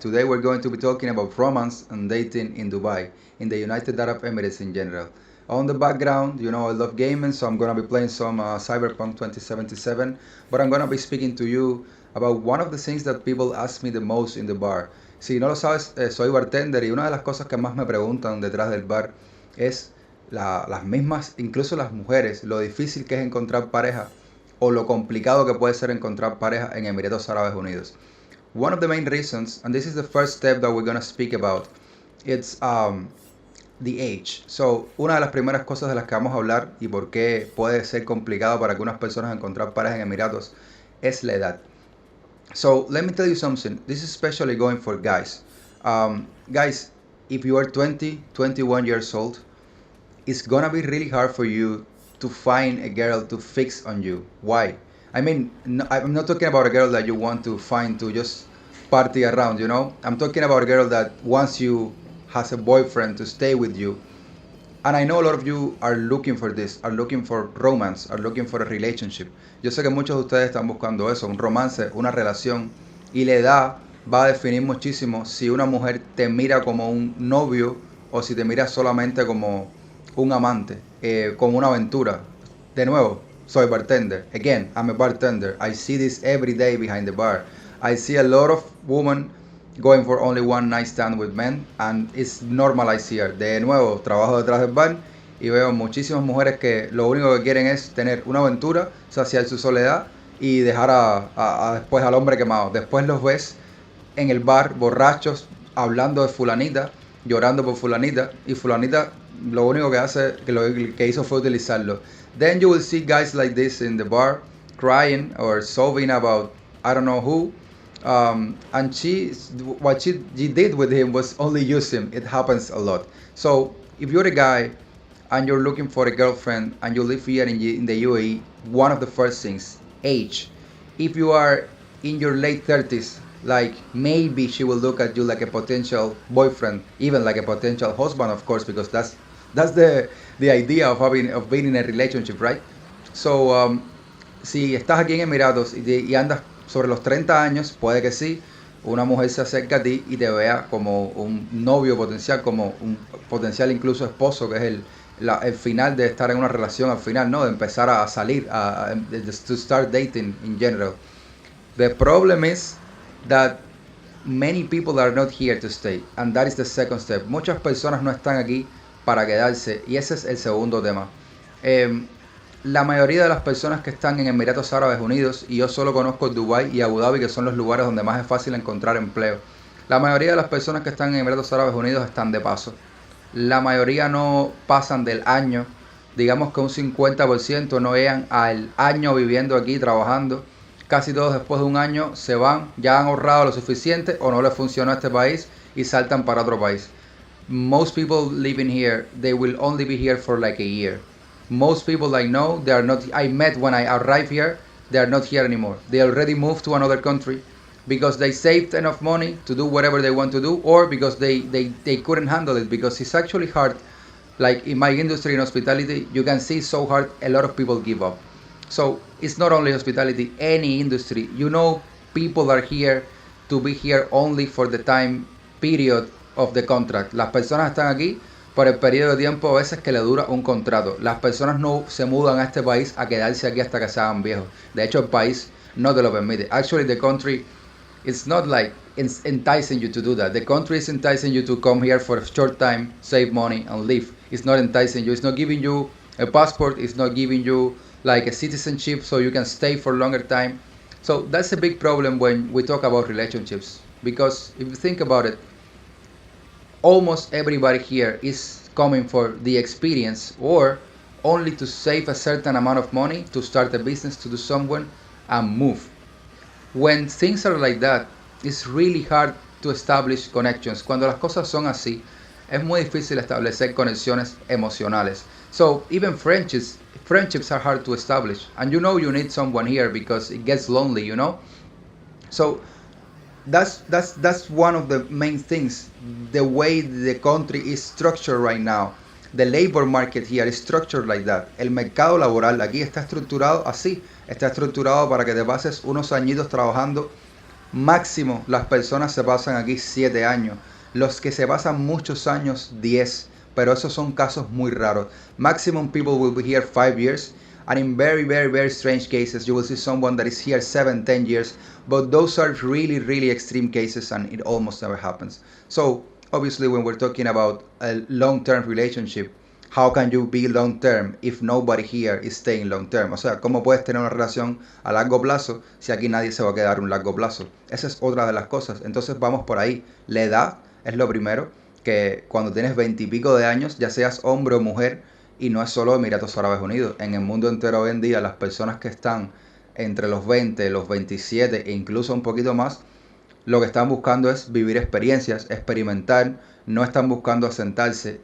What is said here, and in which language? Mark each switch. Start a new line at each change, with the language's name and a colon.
English: Today we're going to be talking about romance and dating in Dubai, in the United Arab Emirates in general. On the background, I love gaming, so I'm gonna be playing some Cyberpunk 2077. But I'm gonna be speaking to you about one of the things that people ask me the most in the bar.
Spanish: Si no lo sabes, soy bartender y una de las cosas que más me preguntan detrás del bar es las mismas, incluso las mujeres, lo difícil que es encontrar pareja o lo complicado que puede ser encontrar pareja en Emiratos Árabes Unidos.
English: One of the main reasons, and this is the first step that we're going to speak about, it's the age.
Spanish: So, una de las primeras cosas de las que vamos a hablar y por qué puede ser complicado para algunas personas encontrar pareja en Emiratos es la edad.
English: So, let me tell you something. This is especially going for guys. Guys, if you are 20, 21 years old, it's gonna be really hard for you to find a girl to fix on you. Why? I mean, no, I'm not talking about a girl that you want to find to just party around, I'm talking about a girl that wants you, has a boyfriend to stay with you. And I know a lot of you are looking for this, are looking for romance, are looking for a relationship.
Spanish: Yo sé que muchos de ustedes están buscando eso, un romance, una relación. Y la edad va a definir muchísimo si una mujer te mira como un novio o si te mira solamente como un amante, como una aventura. De nuevo, soy bartender.
English: Again, I'm a bartender. I see this every day behind the bar. I see a lot of women going for only one night stand with men and it's normalized here.
Spanish: De nuevo, trabajo detrás del bar y veo muchísimas mujeres que lo único que quieren es tener una aventura, saciar su soledad y dejar después al hombre quemado. Después los ves en el bar borrachos hablando de fulanita, llorando por fulanita y fulanita lo único que hace, que lo que hizo fue utilizarlo.
English: Then you will see guys like this in the bar crying or sobbing about I don't know who. And what she did with him was only use him. It happens a lot. So if you're a guy and you're looking for a girlfriend and you live here in the UAE, one of the first things, age. If you are in your late 30s, like maybe she will look at you like a potential boyfriend, even like a potential husband, of course, because that's the idea of being in a relationship, right?
Spanish: So si estás aquí en Emiratos y andas sobre los 30 años, puede que sí, una mujer se acerca a ti y te vea como un novio potencial, como un potencial incluso esposo, que es el final de estar en una relación, al final, ¿no? De empezar a salir,
English: to start dating in general. The problem is that many people are not here to stay, and that is the second step.
Spanish: Muchas personas no están aquí para quedarse, y ese es el segundo tema. La mayoría de las personas que están en Emiratos Árabes Unidos, y yo solo conozco Dubái y Abu Dhabi, que son los lugares donde más es fácil encontrar empleo, la mayoría de las personas que están en Emiratos Árabes Unidos están de paso. La mayoría no pasan del año, digamos que un 50% no llegan al año viviendo aquí, trabajando. Casi todos después de un año se van, ya han ahorrado lo suficiente o no les funcionó este país y saltan para otro país.
English: Most people living here, they will only be here for like a year. Most people I know, they are not, I met when I arrived here, they are not here anymore. They already moved to another country because they saved enough money to do whatever they want to do, or because they couldn't handle it, because it's actually hard. Like in my industry, in hospitality, you can see so hard a lot of people give up. So it's not only hospitality, any industry. People are here to be here only for the time period of the contract.
Spanish: Las personas están aquí por el periodo de tiempo a veces que le dura un contrato. Las personas no se mudan a este país a quedarse aquí hasta que se hagan viejos. De hecho, el país no te lo permite.
English: Actually, the country, it's not like it's enticing you to do that. The country is enticing you to come here for a short time, save money, and leave. It's not enticing you. It's not giving you a passport. It's not giving you like a citizenship so you can stay for a longer time. So that's a big problem when we talk about relationships. Because if you think about it, almost everybody here is coming for the experience or only to save a certain amount of money to start a business, to do something, and move. When things are like that, it's really hard to establish connections.
Spanish: Cuando las cosas son así, es muy difícil establecer conexiones emocionales.
English: So even friendships are hard to establish. And you need someone here because it gets lonely. So that's one of the main things, the way the country is structured right now. The labor market here is structured like that.
Spanish: El mercado laboral aquí está estructurado así. Está estructurado para que te pases unos añitos trabajando. Máximo, las personas se pasan aquí 7 años. Los que se pasan muchos años, 10. Pero esos son casos muy raros.
English: Maximum people will be here 5 years. And in very, very, very strange cases, you will see someone that is here 7, 10 years. But those are really, really extreme cases and it almost never happens. So, obviously, when we're talking about a long-term relationship, how can you be long-term if nobody here is staying long-term?
Spanish: O sea, ¿cómo puedes tener una relación a largo plazo si aquí nadie se va a quedar un largo plazo? Esa es otra de las cosas. Entonces vamos por ahí. La edad es lo primero, que cuando tienes 20 y pico de años, ya seas hombre o mujer, y no es solo Emiratos Árabes Unidos. En el mundo entero hoy en día, las personas que están entre los 20, los 27 e incluso un poquito más, lo que están buscando es vivir experiencias, experimentar, no están buscando asentarse.